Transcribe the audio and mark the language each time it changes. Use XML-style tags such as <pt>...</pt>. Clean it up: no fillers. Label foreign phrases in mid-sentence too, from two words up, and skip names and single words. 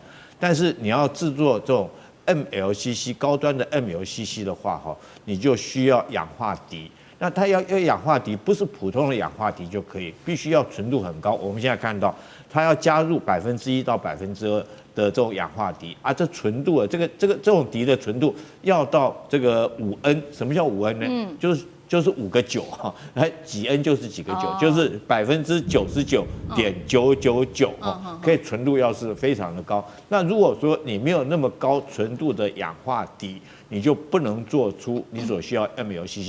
<zh>但是你要製作這種 MLCC 高端的 MLCC 的話，哈，你就需要氧化銻。那它要氧化銻，不是普通的氧化銻就可以，必須要純度很高。我们现在看到，它要加入1%到2%的這種氧化銻啊，這純度啊，這種銻的純度要到這個5N。什麼叫5N呢？就是5個9哈，幾 N 就是幾個9，就是99.999%哈，可以純度要是非常的高。那如果說你沒有那麼高純度的氧化銻，你就不能做出你所需要 MLCC。</zh>